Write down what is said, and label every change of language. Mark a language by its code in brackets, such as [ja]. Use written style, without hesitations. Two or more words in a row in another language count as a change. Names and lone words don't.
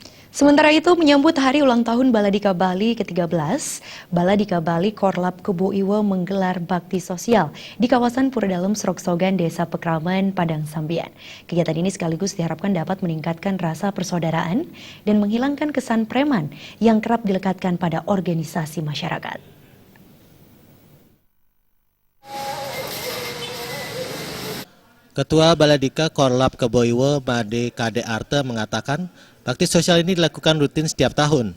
[id] Sementara itu, menyambut hari ulang tahun Baladika Bali ke-13, Baladika Bali Korlap Kebo Iwo menggelar bakti sosial di kawasan Puradalam Sroksogan, Desa Pekraman, Padang Sambian. Kegiatan ini sekaligus diharapkan dapat meningkatkan rasa persaudaraan dan menghilangkan kesan preman yang kerap dilekatkan pada organisasi masyarakat. Ketua Baladika Korlap Kebo Iwo Made Kade Arte mengatakan bakti sosial ini dilakukan rutin setiap tahun.